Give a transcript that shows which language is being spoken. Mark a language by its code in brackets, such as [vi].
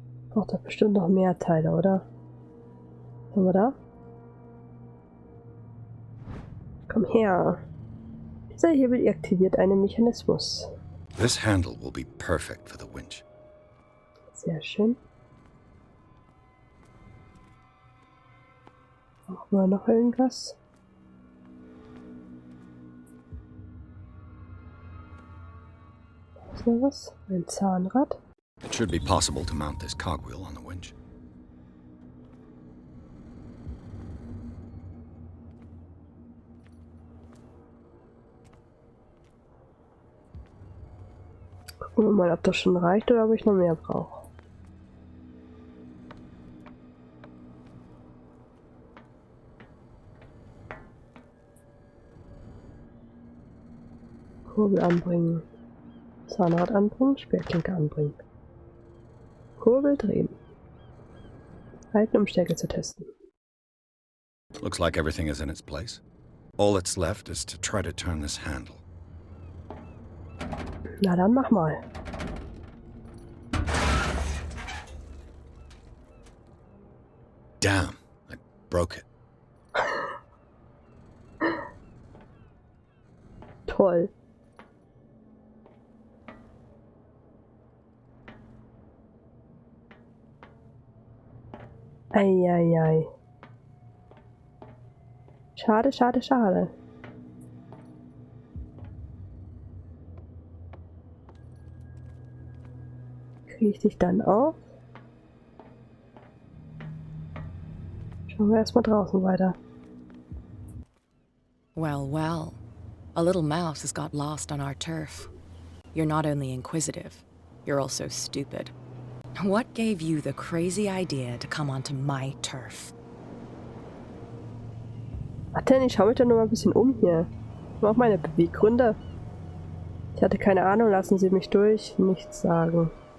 [de] Braucht doch bestimmt noch mehr Teile, oder? Was haben wir da? Komm her. Dieser Hebel aktiviert einen Mechanismus. [en] This handle will be perfect for the winch. [de] Sehr schön. Brauchen wir noch irgendwas? Ist noch was? Ein Zahnrad? [en] It should be possible to mount this cogwheel on the winch. [de] Gucken wir mal, ob das schon reicht oder ob ich noch mehr brauche. Kurbel anbringen. Zahnrad anbringen, Speerklinke anbringen. Kurbel drehen. Halten, um Stärke zu testen. [en] Looks like everything is in its place. All that's left is to try to turn this handle. [de] Na dann mach mal. [en] Damn, I broke it. [de] Toll. Eieiei. Schade, schade, schade. Kriege ich dich dann auf? Schauen wir erstmal draußen weiter. [en] Well, well. A little mouse has got lost on our turf. You're not only inquisitive, you're also stupid. What gave you the crazy idea to come onto my turf? [de] Warte, ich schaue mich doch nur mal ein bisschen um hier. Ich brauche meine Beweggründe. Ich hatte keine Ahnung, lassen Sie mich durch. Nichts sagen.